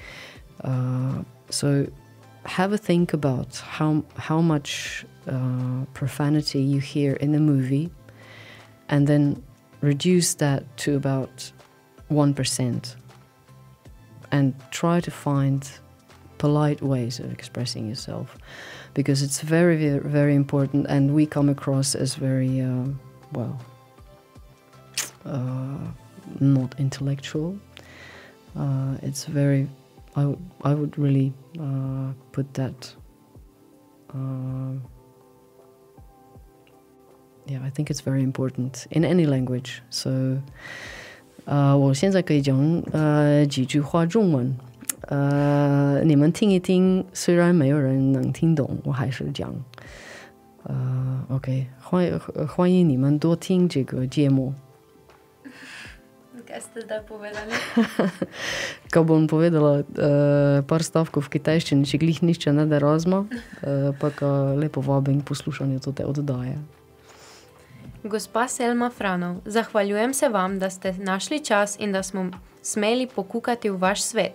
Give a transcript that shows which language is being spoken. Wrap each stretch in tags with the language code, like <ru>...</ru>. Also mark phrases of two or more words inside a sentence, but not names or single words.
<en>So have a think about how much profanity you hear in a movie, and then reduce that to about 1%, and try to find polite ways of expressing yourself, because it's very, very, very important, and we come across as very not intellectual. It's very, I would really put that I think it's very important in any language.</en> <zh>So 我现在可以讲几句话中文。你们听一听，虽然没有人能听懂，我还是讲。OK， 欢迎你们多听这个节目。</zh> <sl>Kaj ste zdaj povedali? Ko bom povedala par stavkov v kitajščini, če glih nišče ne da razma, pa ka lepo vabim k poslušanju te oddaje. Gospa Selma Franov, zahvaljujem se vam, da ste našli čas in da smo smeli pokukati v vaš svet.</sl>